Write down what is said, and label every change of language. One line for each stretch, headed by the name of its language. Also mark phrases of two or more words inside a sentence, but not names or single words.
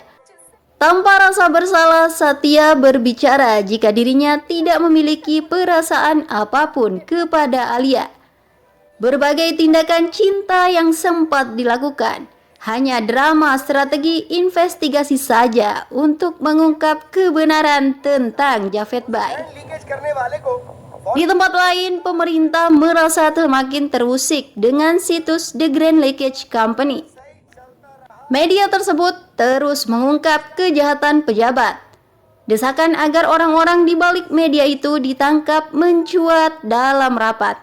Indonesian: Tanpa rasa bersalah, Satya berbicara jika dirinya tidak memiliki perasaan apapun kepada Alia. Berbagai tindakan cinta yang sempat dilakukan hanya drama strategi investigasi saja untuk mengungkap kebenaran tentang Javed Bai.
Hindi: लीकेज करने वाले को
Indonesian: Di tempat lain, pemerintah merasa semakin terusik dengan situs The Grand Leakage Company. Media tersebut terus mengungkap kejahatan pejabat. Desakan agar orang-orang di balik media itu ditangkap mencuat dalam rapat.